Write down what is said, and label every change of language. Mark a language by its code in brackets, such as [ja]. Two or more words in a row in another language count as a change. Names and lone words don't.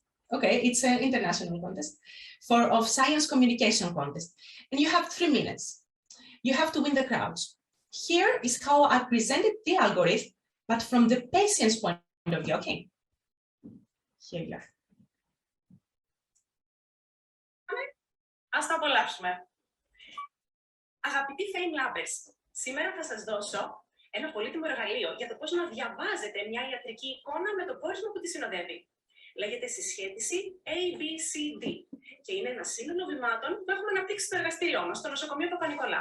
[en] Okay, it's an international contest of science communication contest. And you have 3 minutes. You have to win the crowds. Here is how I presented the algorithm, but from the patient's point of view. Okay, here you are. [el] Ας τα απολαύσουμε. Αγαπητοί FAME-Labers, σήμερα θα σας δώσω ένα πολύτιμο εργαλείο για το πώς να διαβάζετε μια ιατρική εικόνα με το πόρισμα που τη συνοδεύει. Λέγεται συσχέτιση ABCD και είναι ένα σύνολο βημάτων που έχουμε αναπτύξει στο εργαστήριό μας, στο νοσοκομείο Παπα-Νικολάου.